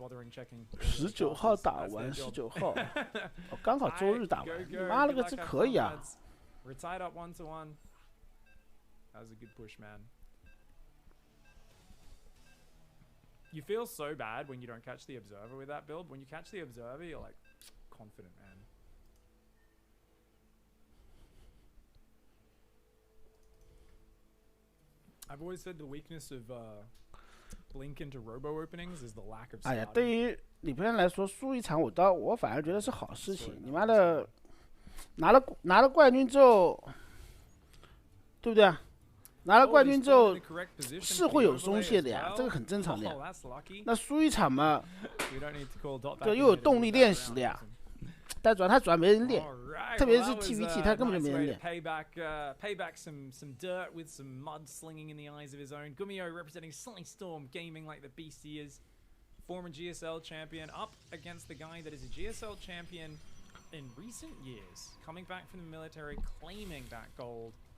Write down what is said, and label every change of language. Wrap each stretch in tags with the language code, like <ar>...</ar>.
<zh>19号打完，19号，刚好周日打完，你妈了个，这可以啊！</zh> <en>You feel so bad when you don't catch the observer with that build. When you catch the observer, you're like confident, man. I've always said the weakness of Blink into Robo openings is the lack of.</en> <zh>哎呀，对于李佩兰来说，输一场我反而觉得是好事情。你妈的，拿了冠军之后，对不对啊？拿了冠军之后是会有松懈的呀，这个很正常的呀。那输一场嘛，对，又有动力练习的呀。但他主要没人练，特别是 TVT， 他根本就没人练。</zh> <en>Payback some dirt with some mud slinging in the eyes of his own. Gumiho representing Storm Gaming like the beast he is, former GSL champion, up against the guy that is a GSL champion in recent years, coming back from the military, claiming that gold.</en>